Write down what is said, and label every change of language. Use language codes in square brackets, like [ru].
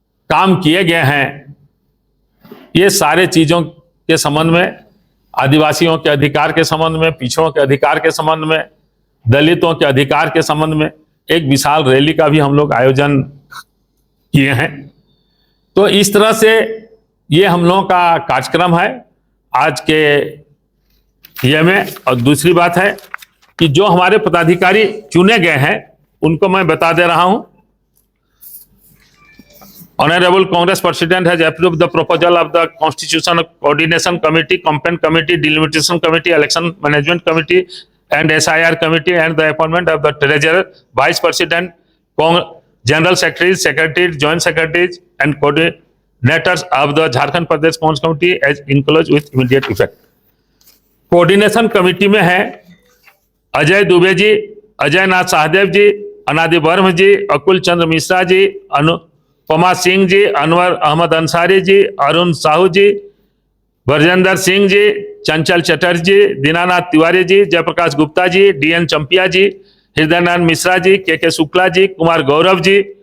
[hi] काम किए गए हैं, ये सारे चीजों के संबंध में, आदिवासियों के अधिकार के संबंध में, पिछड़ों के अधिकार के संबंध में, दलितों के अधिकार के संबंध में एक विशाल रैली का भी हम लोग आयोजन किए हैं। तो इस तरह से ये हम लोगों का कार्यक्रम है आज के ये में। और दूसरी बात है कि जो हमारे पदाधिकारी चुने गए हैं उनको मैं बता दे रहा हूं। [en] Honorable Congress President has approved the proposal of the Constitution Coordination Committee, Campaign Committee, Delimitation Committee, Election Management Committee, and SIR Committee, and the appointment of the Treasurer, Vice President, General Secretaries, Secretaries, Joint Secretaries, and Coordinators of the Jharkhand Pradesh Congress Committee as included with immediate effect. [hi] Coordination committee में है अजय दुबे जी, अजय नाथ सहदेव जी, अनादि worm जी, अकुल चंद्र मिश्रा जी, अनुपमा सिंह जी, अनवर अहमद अंसारी जी, अरुण साहू जी, ब्रजेंद्र सिंह जी, चंचल चटर्जी जी, Dinanath Tiwari ji, Jayaprakash Gupta ji, DN Champia जी, Hridaynarayan Mishra ji, KK Shukla ji, Kumar Gaurav ji,